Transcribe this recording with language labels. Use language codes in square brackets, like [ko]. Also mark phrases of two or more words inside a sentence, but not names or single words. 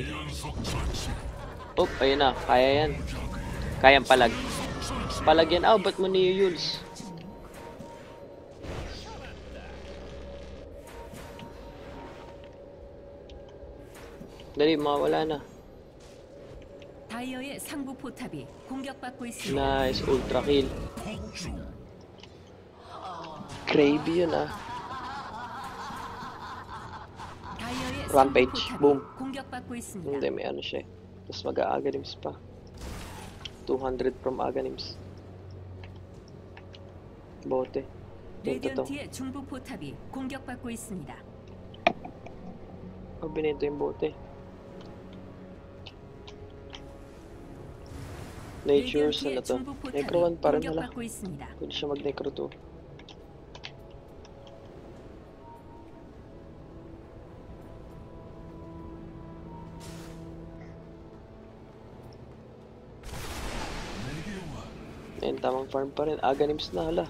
[tl] Oh, ayun na. Kaya yan. Kayang palag. Palag yan. Ba't mo niyo Yules? Dali, mawala na. [ko] 다이어의 상부 포탑이 공격받고 있습니다. [en] Nice, ultra kill. Gravy yun [ko] 다이어의 [en] Rampage. [ko] 상부 포탑이 Boom. 공격받고 있습니다. [tl] Hindi, may siya. Tapos mag-Aganims pa. 200 from Aganims. Bote. Binto to. [ko] 레디언트의 중부 포탑이 공격받고 있습니다. [tl] Binento yung bote. Nature, ano to? Necro 1 pa rin, hala. Pwede siya mag-Necro 2. Ayun, tamang farm pa rin. Aganims na, hala.